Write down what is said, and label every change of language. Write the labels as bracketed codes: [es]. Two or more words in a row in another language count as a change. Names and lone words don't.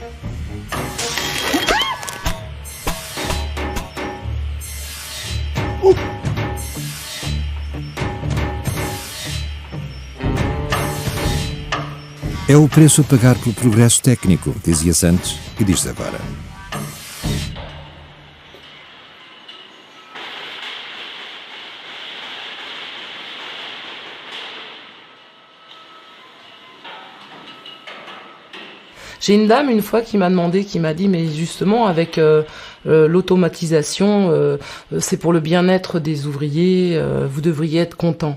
[pt] É o preço a pagar pelo progresso técnico, dizia-se antes e diz-se agora. [fr] J'ai une dame une fois qui m'a demandé, qui m'a dit, mais justement avec l'automatisation, c'est pour le bien-être des ouvriers, vous devriez être content.